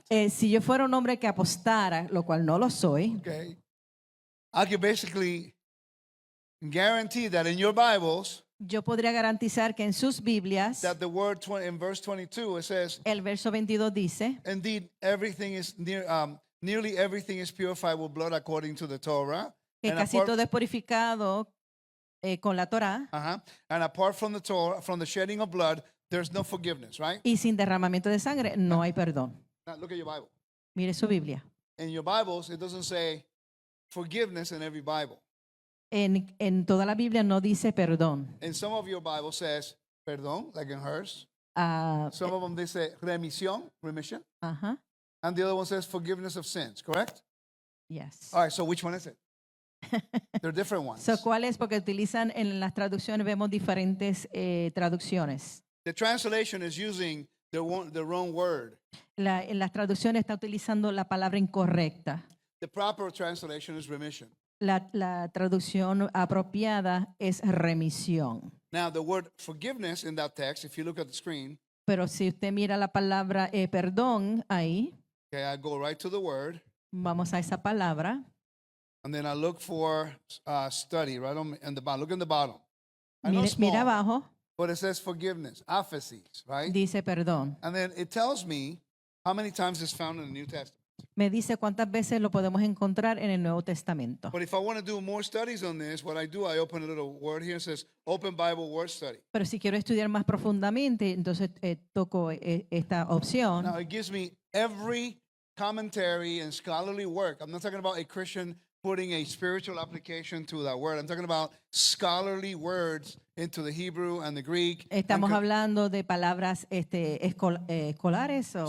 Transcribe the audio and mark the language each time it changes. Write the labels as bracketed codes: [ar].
[es] Si yo fuera un hombre que apostara, lo cual no lo soy, [en] okay, I could basically guarantee that in your Bibles, [es] yo podría garantizar que en sus Biblias, [en] that the word in verse 22, it says, [es] el verso 22 dice, [en] indeed, everything is nearly everything is purified with blood according to the Torah. [es] que [en] And [es] casi [en] apart, [es] todo es purificado con la Torá, [en] and apart from the Torah, from the shedding of blood, there's no forgiveness, right? [es] y sin derramamiento de sangre no hay perdón. [en] Now look at your Bible. [es] Mire su Biblia. [en] In your Bibles, it doesn't say forgiveness in every Bible. [es] En toda la Biblia no dice perdón. [en] In some of your Bible says perdón, like in hers. Ah, Some of them they say remission, ajá, and the other one says forgiveness of sins. Correct? yes. All right. So which one is it? They're different ones. [es] So, ¿cuál es? Porque utilizan en las traducciones, vemos diferentes traducciones. [en] The translation is using the wrong word. [es] En las traducciones está utilizando la palabra incorrecta. [en] The proper translation is remission. [es] La traducción apropiada es remisión. [en] Now, the word forgiveness in that text, if you look at the screen, [es] Pero si usted mira la palabra perdón ahí, [en] okay, I go right to the word, [es] vamos a esa palabra. [en] and then I look for study right in the bottom. Look in the bottom. I know [es] Mira [en] small, [es] abajo, [en] but it says forgiveness, aphesis, right? [es] dice perdón. [en] And then it tells me how many times it's found in the New Testament. [es] Me dice cuántas veces lo podemos encontrar en el Nuevo Testamento. [en] But if I want to do more studies on this, what I do, I open a little word here and says Open Bible Word Study. [es] Pero si quiero estudiar más profundamente, entonces toco esta opción. [en] Now it gives me every commentary and scholarly work. I'm not talking about a Christian putting a spiritual application to that word. I'm talking about scholarly words into the Hebrew and the Greek. [es] Estamos hablando de palabras escolares o